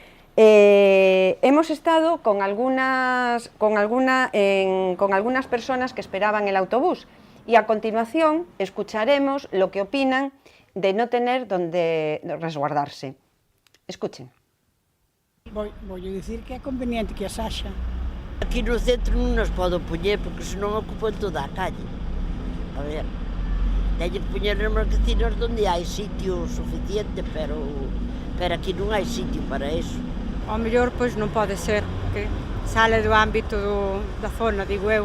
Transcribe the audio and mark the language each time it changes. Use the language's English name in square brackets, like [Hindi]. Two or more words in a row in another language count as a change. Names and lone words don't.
[Spanish] Hemos estado con algunas personas que esperaban el autobús y a continuación escucharemos lo que opinan de no tener donde resguardarse. Escuchen. [Galician] Vou dicir que é conveniente que as haxa. Aquí no centro non nos podo poñer porque senón ocupan toda a calle. A ver, teñen que poñer nas marquesinas onde hai sitio suficiente, pero aquí non hai sitio para eso. Ao mellor, pois non pode ser, porque sale do ámbito da zona, digo eu.